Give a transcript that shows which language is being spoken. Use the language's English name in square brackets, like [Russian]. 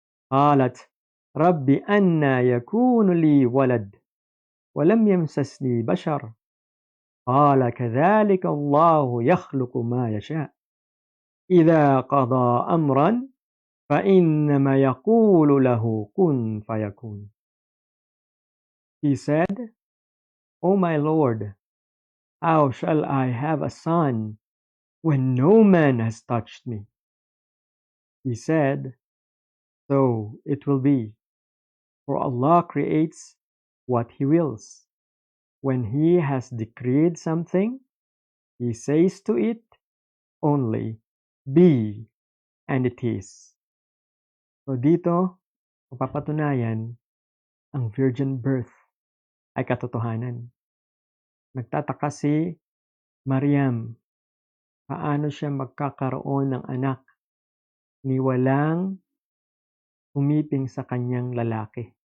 [Arabic] قالت رب أنى يكون لي ولد ولم يمسسني بشر قال كذلك الله يخلق ما يشاء إذا قضى أمرا فإنما يقول له كن فيكون. [English] He said, O my Lord, how shall I have a son when no man has touched me? He said, so it will be For Allah creates what He wills. When He has decreed something, He says to it only, be, and it is. [Filipino] So dito, mapapatunayan, ang virgin birth ay katotohanan. Nagtataka si Maryam, paano siya magkakaroon ng anak ni walang umiping sa kanyang lalaki.